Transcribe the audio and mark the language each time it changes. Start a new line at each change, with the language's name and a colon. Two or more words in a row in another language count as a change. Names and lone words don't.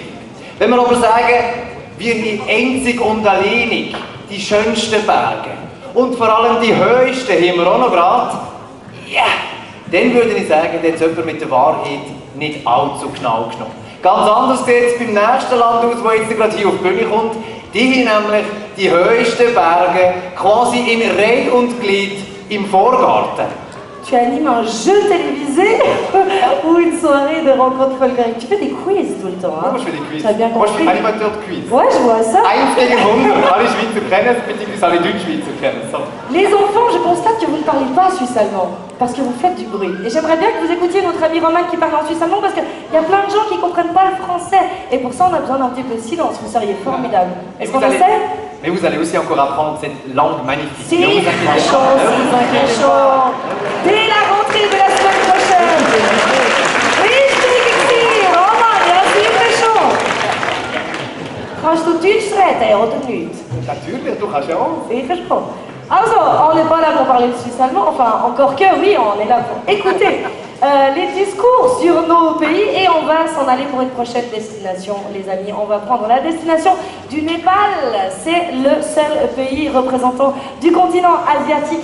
German: Wenn wir aber sagen, wir haben einzig und alleinig die schönsten Berge und vor allem die höchsten haben wir auch noch gerade, ja, dann würde ich sagen, dann hat jemand mit der Wahrheit nicht allzu genau genommen. Ganz anders sieht es beim nächsten Land aus, das jetzt gerade hier auf die Bühne kommt. Die haben nämlich die höchsten Berge quasi in Reihe und Glied im Vorgarten.
French: Tu animes un jeu télévisé ou une soirée de rencontres folkloriques. Tu fais des quiz tout le temps, hein? Moi, je fais des quiz. Tu as bien Moi, je compris. suis animateur de quiz. Ouais, je vois ça.
German: 1 gegen 100. Alle Schweizer kennen es, beziehungsweise alle Deutschschweizer kennen es. So.
French: Les enfants, je constate que vous ne parlez pas suisse-allemand parce que vous faites du bruit. Et j'aimerais bien que vous écoutiez notre ami Romain qui parle en suisse-allemand parce qu'il y a plein de gens qui ne comprennent pas le français. Et pour ça, on a besoin d'un petit peu de silence. Vous seriez formidable. Est-ce qu'on essaie? Mais vous allez aussi encore apprendre cette langue magnifique. Si, Sachant. Dès la rentrée de la semaine prochaine.
German: Richtig, Roman, ja, sicher schon. Kannst du Deutsch reden oder nicht? Natürlich, du kannst ja auch. Sicher schon.
French: Also, on n'est pas là pour parler de suisse-allemand, enfin, encore que oui, on est là pour écouter les discours sur nos pays et on va s'en aller pour une prochaine destination, les amis. On va prendre la destination du Népal. C'est le seul pays représentant du continent asiatique.